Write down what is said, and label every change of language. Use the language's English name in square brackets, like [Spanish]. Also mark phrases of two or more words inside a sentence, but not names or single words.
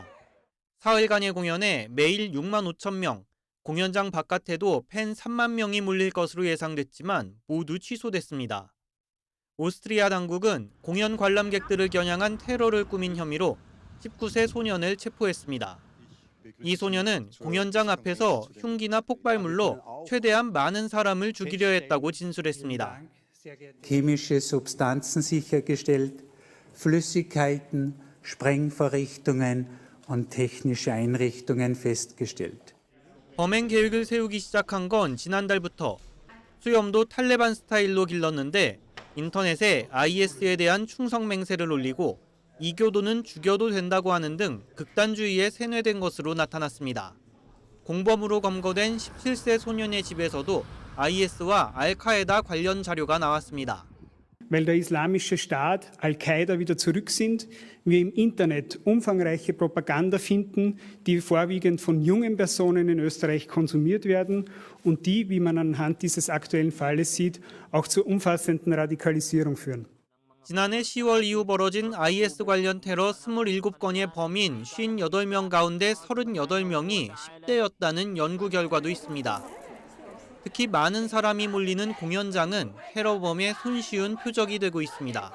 [Korean] 사흘간의 공연에 매일 6만 5천 명, 공연장 바깥에도 팬 3만 명이 몰릴 것으로 예상됐지만 모두 취소됐습니다. 오스트리아 당국은 공연 관람객들을 겨냥한 테러를 꾸민 혐의로 19세 소년을 체포했습니다. 이 소년은 공연장 앞에서 흉기나 폭발물로 최대한 많은 사람을 죽이려 했다고 진술했습니다. [German] chemische Substanzen sichergestellt, Flüssigkeiten, Sprengvorrichtungen und technische Einrichtungen festgestellt. [Korean] 범행 계획을 세우기 시작한 건 지난달부터 수염도 탈레반 스타일로 길렀는데 인터넷에 IS에 대한 충성 맹세를 올리고 이교도는 죽여도 된다고 하는 등 극단주의에 세뇌된 것으로 나타났습니다. 공범으로 검거된 17세 소년의 집에서도 IS와 알카에다 관련 자료가 나왔습니다. [German] Weil der Islamische Staat, Al-Qaida wieder zurück sind, wir im Internet umfangreiche Propaganda finden, die vorwiegend von jungen Personen in Österreich konsumiert werden und die, wie man anhand dieses aktuellen Falles sieht, auch zur umfassenden Radikalisierung führen. [Korean] 지난해 10월 이후 벌어진 IS 관련 테러 27건의 범인 58명 가운데 38명이 10대였다는 연구 결과도 있습니다. 특히 많은 사람이 몰리는 공연장은 테러범의 손쉬운 표적이 되고 있습니다.